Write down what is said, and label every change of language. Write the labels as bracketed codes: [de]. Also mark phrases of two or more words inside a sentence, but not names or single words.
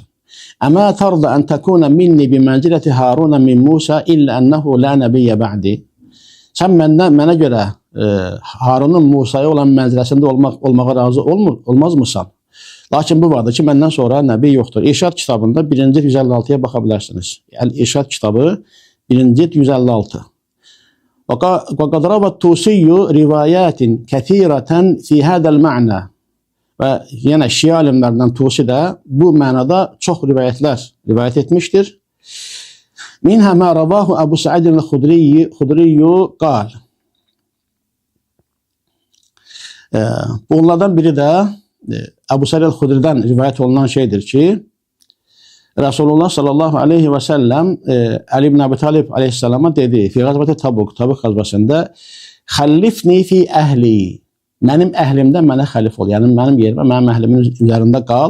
[ar] أما ترضى أن تكون مني بمنزلة هارون من موسى إلا أنه لا نبي بعدي. [az] Sən mənə görə Harunun Musa'ya olan mənziləsində olmağa razı olmazmısan? Lakin bu vardır ki, məndən sonra nəbi yoxdur. İrşad kitabında 1. 156-ya baxa bilərsiniz. İrşad kitabı 1. 156. [ar] وَقَدْ رَوَى الطُّوسِيُّ رِوَايَاتٍ كَثِيرَةً فِي هَذَا الْمَعْنَى. [az] Və yenə Şia alimlərindən Tusi də bu mənada çox rivayət etmişdir. [ar] منها ما رواه أبو سعيد الخدري قال. [az] Bunlardan biri də Əbu Səid el-Xudridən rivayət olunan şeydir ki, Resulullah [ar] صلى الله عليه وسلم [az] Ali ibn Abi Talib aleyhisselama dedi, [ar] في غزوة تبوك [az] qazvəsində, [ar] خلفني في أهلي, [az] mənim əhlimdə mənə xəlif ol, yəni mənim yerimə, mənim əhlimin üzərində qal.